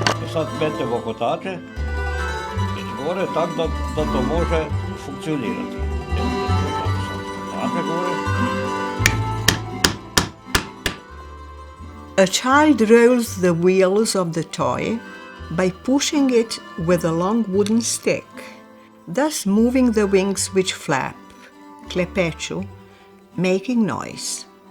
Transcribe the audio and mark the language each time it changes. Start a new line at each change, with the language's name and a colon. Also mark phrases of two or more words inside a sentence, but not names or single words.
Croatian: sad metemo kotače gore tako da to može funkcionirati. Evo sad kotače gore.
English: A child rolls the wheels of the toy by pushing it with a long wooden stick, thus moving the wings which flap, klepeću, making noise.